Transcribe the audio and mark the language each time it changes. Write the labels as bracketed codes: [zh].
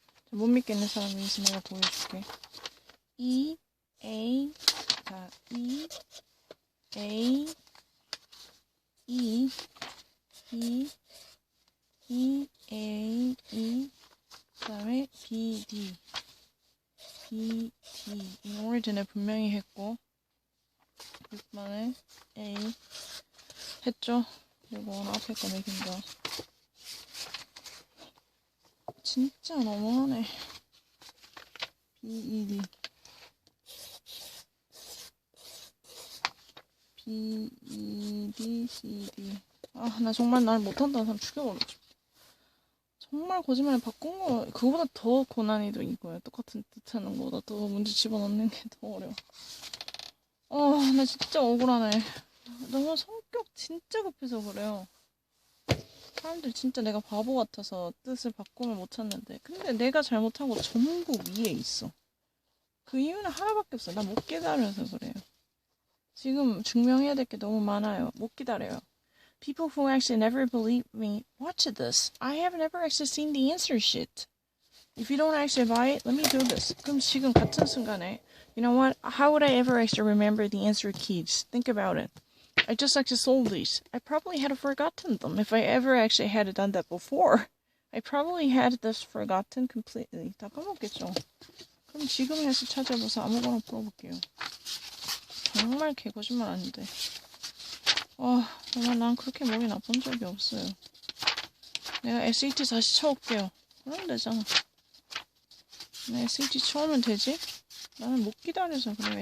[ko] 못 믿겠는 사람이 있으면 내가 보여줄게. E, A, 자, E, A, E, E, E, A, E, 그 다음에 B, D, B, D. 이걸 전에 분명히 했고, 이번에 A 했죠? 그리고 앞에 거 매긴 거. 진짜 너무하네. B, E, D. B, E, D, C, D. 아, 나 정말 날 못한다는 사람 죽여버리고 싶어. 정말 거짓말을 바꾼 거, 그거보다 더 고난이도 이거야. 똑같은 뜻 하는 거보다 더 문제 집어넣는 게 더 어려워. 나 진짜 억울하네. 너무 성격 진짜 급해서 그래요. 사람들 진짜 내가 바보 같아서 뜻을 바꾸면 못 찾는데. 근데 내가 잘못한 거 전부 위에 있어. 그 이유는 하나밖에 없어. 나 못 기다려서 그래요. 지금 증명해야 될 게 너무 많아요. 못 기다려요. [en] People who actually never believe me, watch this. I have never actually seen the answer sheet. If you don't actually buy it, let me do this. [ko] 그럼 지금 같은 순간에, [en] you know what? How would I ever actually remember the answer keys? Think about it. I just actually sold these. I probably had forgotten them if I ever actually had done that before. I probably had this forgotten completely. [ko] 다 까먹겠죠? 그럼 지금 해서 찾아봐서 아무거나 풀어볼게요. 정말 개거짓말 아닌데. 정말 난 그렇게 머리 나쁜 적이 없어요. 내가 SAT 다시 쳐올게요. 그러면 되잖아. 내 SAT 쳐오면 되지? 나는 못 기다려서 그래.